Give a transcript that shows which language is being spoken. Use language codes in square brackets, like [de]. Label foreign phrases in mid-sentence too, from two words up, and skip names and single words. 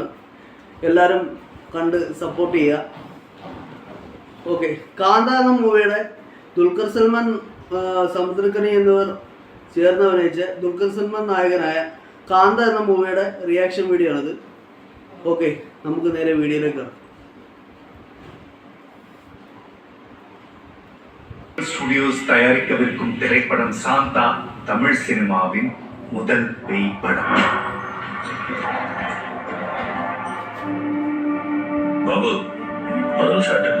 [ml] എല്ലാവരും കണ്ട് സപ്പോർട്ട് ചെയ്യുക. ഓക്കെ, കാന്ത എന്ന മൂവിയുടെ ദുൽഖർ സൽമാൻ, സമുദ്രക്കനി എന്നിവർ ചേർന്ന് അഭിനയിച്ച ദുൽഖർ സൽമാൻ നായകനായ കാന്ത എന്ന മൂവിയുടെ റിയാക്ഷൻ വീഡിയോ ആണിത്. ഓക്കെ, നമുക്ക് നേരെ വീഡിയോയിലേക്ക് കാണാം. [ta] ஸ்டுடியோஸ் தயாரிக்கவிருக்கும் திரைப்படம் சாந்தா தமிழ் சினிமாவின் முதல் பேய் படம். பாபு, முதல் ஷாட் என்ன?